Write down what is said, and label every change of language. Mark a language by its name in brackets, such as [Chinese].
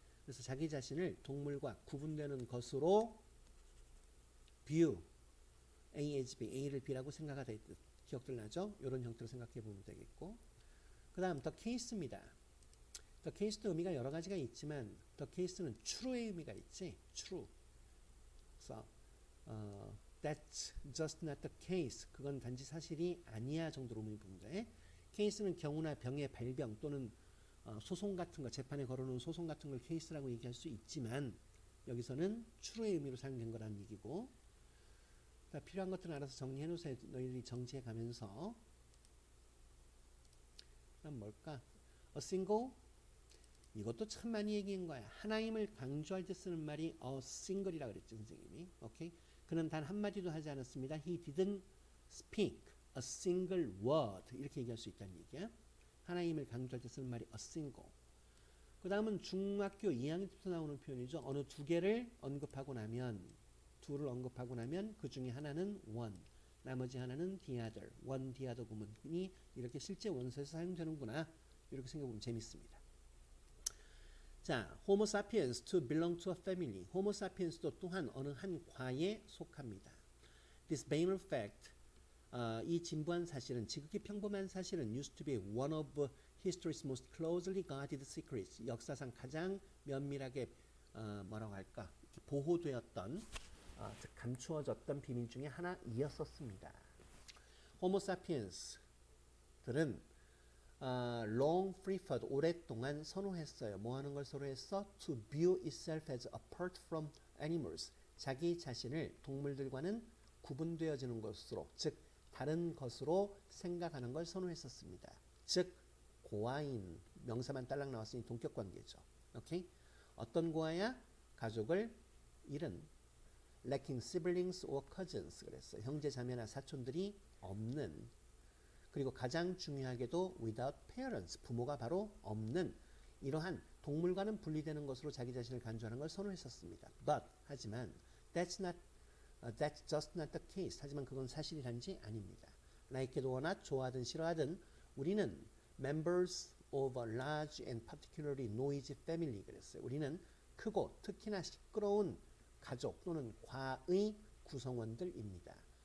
[Korean] 그래서 자기 자신을 동물과 구분되는 것으로 view, A as B, A를 B라고 생각하다. 기억들 나죠? 이런 형태로 생각해 보면 되겠고, 그 다음 the case입니다. the case도 의미가 여러 가지가 있지만 the case는 true의 의미가 있지. [English] true. [Korean] 그래서 [English] that's just not the case. [Korean] 그건 단지 사실이 아니야 정도로 의미 보면 돼. case는 경우나 병의 발병 또는 소송 같은 거, 재판에 걸어놓은 소송 같은 걸 case라고 얘기할 수 있지만 여기서는 true의 의미로 사용된 거라는 얘기고, 필요한 것들은 알아서 정리해 놓으세요. 너희들이 정지해 가면서. 그럼 뭘까? A single. 이것도 참 많이 얘기한 거야. 하나임을 강조할 때 쓰는 말이 a single이라 그랬죠, 선생님이. 오케이? 그는 단 한마디도 하지 않았습니다. [English] He didn't speak a single word. [Korean] 이렇게 얘기할 수 있다는 얘기야. 하나임을 강조할 때 쓰는 말이 a single. 그 다음은 중학교 2학년 때부터 나오는 표현이죠. 어느 두 개를 언급하고 나면, 둘을 언급하고 나면 그 중에 하나는 one, 나머지 하나는 the other, one, the other 구문이 이렇게 실제 원서에서 사용되는구나. 이렇게 생각해보면 재밌습니다. [English] 자, Homo sapiens to belong to a family. [Korean] Homo sapiens도 또한 어느 한 과에 속합니다. [English] This banal fact, [Korean] 이 진부한 사실은, 지극히 평범한 사실은 [English] used to be one of history's most closely guarded secrets. [Korean] 역사상 가장 면밀하게 뭐라고 할까? 보호되었던, 즉 감추어졌던 비밀 중에 하나이었었습니다. Homo sapiens들은 [English] long preferred, [Korean] 오랫동안 선호했어요. 뭐 하는 걸 선호했어? [English] To view itself as apart from animals. [Korean] 자기 자신을 동물들과는 구분되어지는 것으로, 즉 다른 것으로 생각하는 걸 선호했었습니다. 즉 고아인, 명사만 딸랑 나왔으니 동격관계죠. 오케이? 어떤 고아야? 가족을 잃은, [English] lacking siblings or cousins [Korean] 그랬어요. 형제 자매나 사촌들이 없는, 그리고 가장 중요하게도 [English] without parents, [Korean] 부모가 바로 없는 이러한 동물과는 분리되는 것으로 자기 자신을 간주하는 걸 선호했었습니다. But 하지만 that's not [English] That's just not the case. [Korean] 하지만 그건 사실이란지 아닙니다. Like도 워낙 좋아하든 싫어하든 우리는 [English] members of a large and particularly noisy family [Korean] 그랬어요. 우리는 크고 특히나 시끄러운 가족 또는 과의 구성원들입니다.